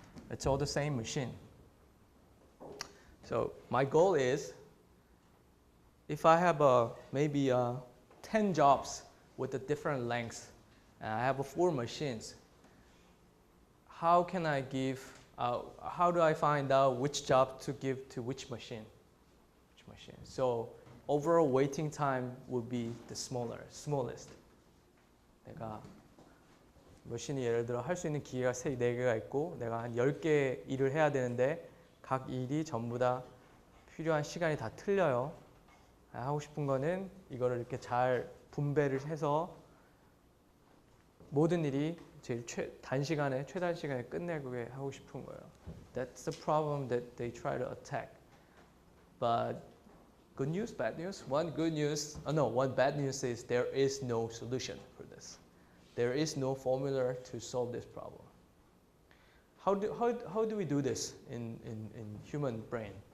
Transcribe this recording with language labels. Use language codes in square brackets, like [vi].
[en] It's all the same machine. So my goal is, if I have maybe 10 jobs with a different lengths, and I have 4 machines, how can I give, how do I find out which job to give to which machine? So overall waiting time would be the smallest. [ko] 내가 머신이 예를 들어 할 수 있는 기계가 4개가 있고 내가 한 10개 일을 해야 되는데 각 일이 전부 다 필요한 시간이 다 틀려요. 하고 싶은 거는 이거를 이렇게 잘 분배를 해서 모든 일이 제일 최단시간에 끝내게 하고 싶은 거예요. [en] That's the problem that they try to attack. But good news, bad news? One bad news is there is no solution for this. There is no formula to solve this problem. How do we do this in human brain?